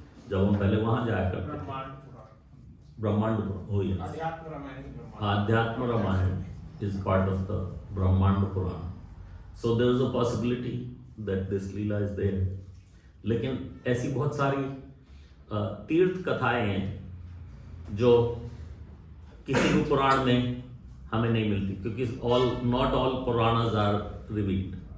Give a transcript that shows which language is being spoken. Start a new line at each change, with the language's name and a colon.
Hindi: जब हम पहले वहाँ जाया करते थे, ब्रह्मांड पुराण ब्रह्मांड हो yes.
English: Adhyatma Ramayana is Brahmanda Adhyatma Ramayana is part of the Brahmanda Purana. So there is a possibility that this leela is there.
Hindi: लेकिन ऐसी बहुत सारी तीर्थ कथाएं हैं जो किसी भी पुराण में हमें नहीं मिलती, क्योंकि not all Puranas are revealed.